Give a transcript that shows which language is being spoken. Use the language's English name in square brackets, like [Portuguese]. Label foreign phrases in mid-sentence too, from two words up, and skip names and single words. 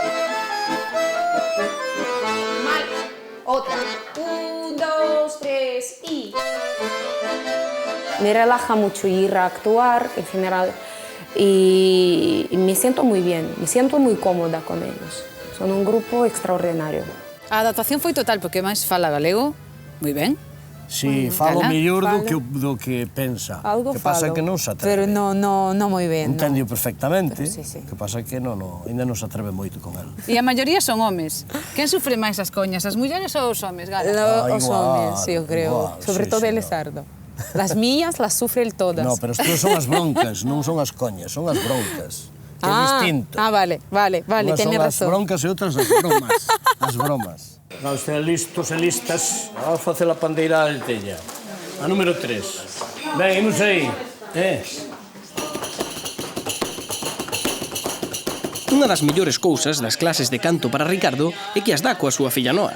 [Spanish] Mal. Otra. 1, 2, 3 y... Me relaja mucho ir a actuar en general y me siento muy bien, me siento muy cómoda con ellos. Son un grupo extraordinario. [Galician] A adaptación foi total, porque máis fala galego, moi ben. Si, falo mellor do que pensa. Algo que pasa falo, que non se atreve. pero no moi ben. [Spanish] Entendio perfectamente, Pero sí. [Galician] que pasa que ainda non se atreve moito con el. E a maioría son homes. Quen sufre máis as coñas, as mulleres ou os homes, Gala? [Spanish] Os hombres, sí, yo creo. Sobre todo el Sardo. Las mías las sufren todas. [Galician] No, pero estas son as broncas, non son as coñas, son as broncas. Que é distinto. Vale, Unhas [Spanish] tiene son razón. [Galician] as broncas e outras as bromas. As bromas. Vamos ter listos e listas. Vamos facer a pandeira de teña. A número 3. Ben, imos aí. Unha das mellores cousas das clases de canto para Ricardo é que as dá coa súa filla Noa.